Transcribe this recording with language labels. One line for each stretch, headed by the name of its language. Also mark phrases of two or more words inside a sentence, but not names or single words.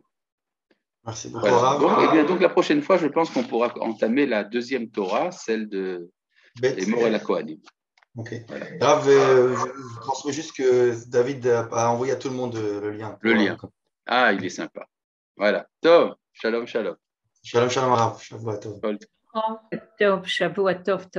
French: Merci beaucoup. Voilà. Donc la prochaine fois, je pense qu'on pourra entamer la deuxième Torah, celle de Emor et la Kohanim. Ok. Voilà. Rav, je transmets juste que David a envoyé à tout le monde le lien. Le lien. Ah, il est sympa. Voilà.
Hebrew: טוב שלום שלום. שלום שלום רב שבוע טוב. טוב שבוע טוב.